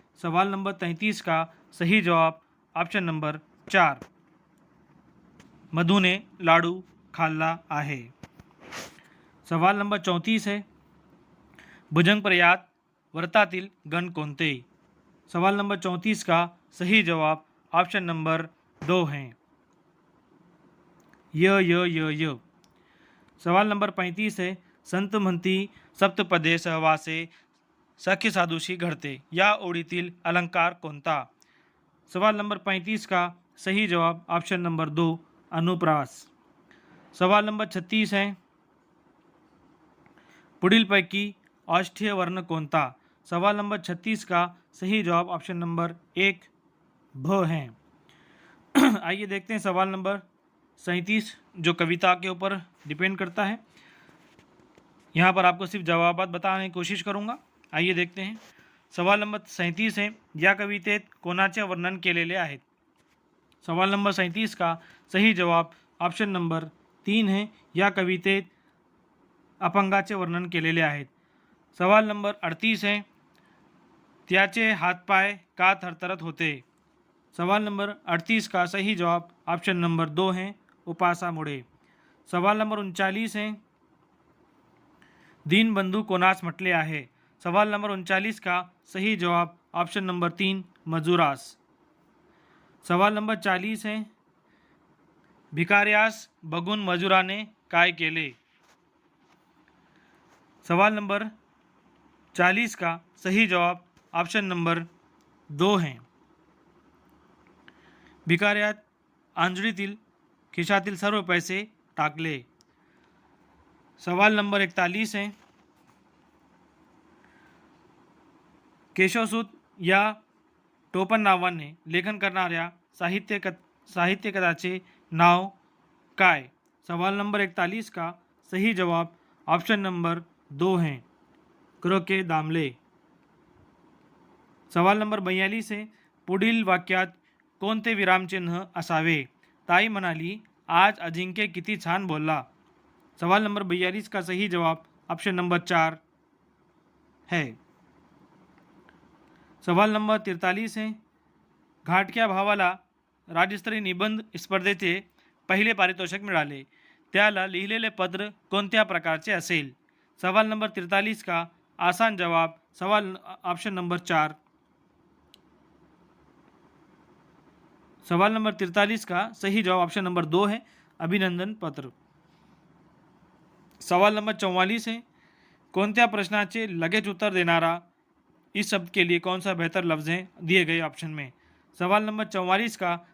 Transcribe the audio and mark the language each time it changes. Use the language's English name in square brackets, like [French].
[Hindi] सवाल नंबर 33 का सही जवाब ऑप्शन नंबर 4, [Marathi] मधुने लाडू खाल्ला आहे। [Hindi] सवाल नंबर 34 है, [Marathi] भुजंगप्रयात व्रतातील गण कोणते? [Hindi] सवाल नंबर 34 का सही जवाब ऑप्शन नंबर 2 है, य। सवाल नंबर 35 है, [Marathi] संत म्हणती सप्तपदे सहवासे सख्य साधूशी घडते या ओळीतील अलंकार कोणता? [Hindi] सवाल नंबर 35 का सही जवाब ऑप्शन नंबर 2, अनुप्रास। सवाल नंबर 36 है, [Marathi] पुढीलपैकी औष्ठ्य वर्ण कोणता? [Hindi] सवाल नंबर 36 का सही जवाब ऑप्शन नंबर 1, भ है। आइए देखते हैं सवाल नंबर 37 जो कविता के ऊपर डिपेंड करता है। यहाँ पर आपको सिर्फ जवाबात बताने की कोशिश करूँगा। आइए देखते हैं। सवाल नंबर 37 है, [Marathi] या कवितेत कोणाचे वर्णन केलेले आहेत? [Hindi] सवाल नंबर 37 का सही जवाब ऑप्शन नंबर 3 है, [Marathi] या कवितेत अपंगाचे वर्णन केलेले आहेत। [Hindi] सवाल नंबर 38 है, [Marathi] त्याचे हातपाय का थरथरत होते? [Hindi] सवाल नंबर 38 का सही जवाब ऑप्शन नंबर 2 है, [Marathi] उपासामुळे। [Hindi] सवाल नंबर 39 है, [Marathi] दीनबंधू कोणास म्हटले आहे? [Hindi] सवाल नंबर 39 का सही जवाब ऑप्शन नंबर 3, [Marathi] मजुरास। [Hindi] सवाल नंबर 40 है, [Marathi] भिकाऱ्यास बघून मजुराने काय केले? [Hindi] सवाल नंबर 40 का सही जवाब ऑप्शन नंबर 2 है, [Marathi] भिकाऱ्यात आंजळीतील खिशातील सर्व पैसे टाकले। [Hindi] सवाल नंबर 41 है, [Marathi] केशवसूत या टोपण नावाने लेखन करणाऱ्या साहित्यकाराचे नाव काय? [Hindi] सवाल नंबर 41 का सही जवाब ऑप्शन नंबर 2 है, क्रोके दामले। सवाल नंबर 42 है, [Marathi] पुढील वाक्यात कोणते विरामचिन्ह असावे? ताई म्हणाली, आज अजिंक्य किती छान बोलला। [Hindi] सवाल नंबर 42 का सही जवाब ऑप्शन नंबर 4 है। सवाल नंबर 43 है, [Marathi] घाटक्या भावाला राज्यस्तरीय निबंध स्पर्धेचे पहिले पारितोषिक मिळाले, त्याला लिहिलेले पत्र कोणत्या प्रकारचे असेल? [Hindi] सवाल नंबर 43 का आसान जवाब सवाल ऑप्शन नंबर 4। सवाल नंबर 43 का सही जवाब ऑप्शन नंबर 2 है, [Marathi] अभिनंदन पत्र। [Hindi] सवाल नंबर 44 है, [Marathi] कोणत्या प्रश्नाचे लगेच उत्तर देनारा [Hindi] इस शब्द के लिए कौन सा बेहतर लफ्ज़ है दिए गए ऑप्शन में? सवाल नंबर 44 का